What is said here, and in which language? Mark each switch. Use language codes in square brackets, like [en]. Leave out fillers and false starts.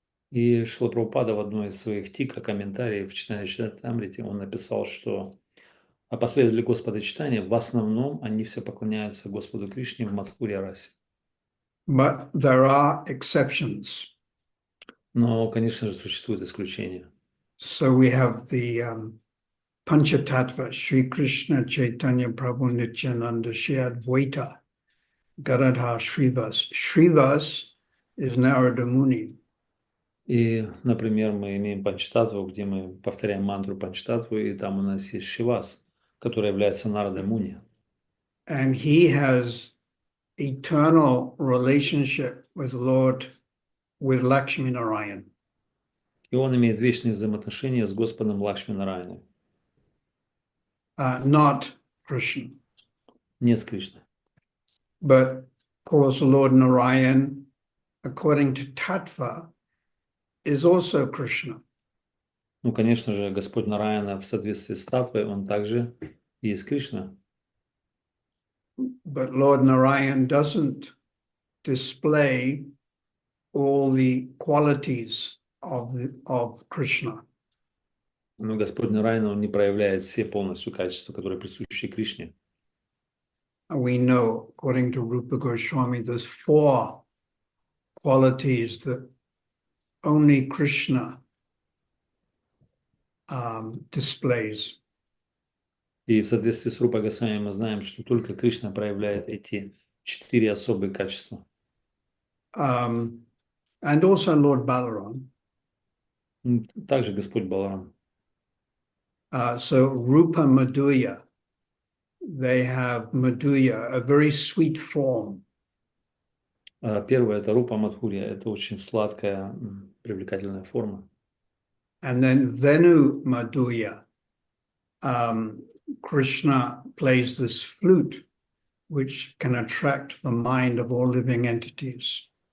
[ru] И Шрила Прабхупада в одной из своих тика комментариев в Чайтанья Чаритамрите он написал, что последователи Господа Чайтаньи в основном они все поклоняются Господу Кришне в Мадхурья Расе. [en] But there are exceptions. [ru] Но, конечно же, существуют исключения. [en] So we have the Panchatattva, Sri Krishna Chaitanya Prabhu Nityananda Shri Advaita Gadadhar Shrivas. Shrivas is Narada Muni. [ru] И, например, мы имеем Панчтатву, где мы повторяем мантру Панчтатву, и там у нас есть Шивас, который является Нарадой Муни. [en] And he has eternal relationship with Lord, with Lakshmi Narayan. [ru] И он имеет вечные взаимоотношения с Господом Лакшми Нараяной, [en] Not Krishna. [ru] не с Кришной. [en] But of course, Lord Narayan, according to Tattva, is also Krishna. [ru] Ну, конечно же, Господь Нараяна в соответствии с Татвой, он также и есть Кришна. [en] But Lord Narayan doesn't display all the qualities of Krishna. [ru] Но Господь Нараяна, он не проявляет все полностью качества, которые присущи Кришне. [en] We know, according to Rupa Goswami, there's 4 qualities that only Krishna displays. [ru] И в соответствии с Рупой Госвами мы знаем, что только Кришна проявляет эти 4 особые качества. [en] And also Lord Balaram. [ru] Также Господь Баларам. [en] So Rupa Madhurya, they have Madhurya, a very sweet form. [ru] Первое – это Рупа Мадхурья, это очень сладкая, привлекательная форма. [en] And then Venu Madhurya, Krishna plays this flute, which can attract the mind of all living entities.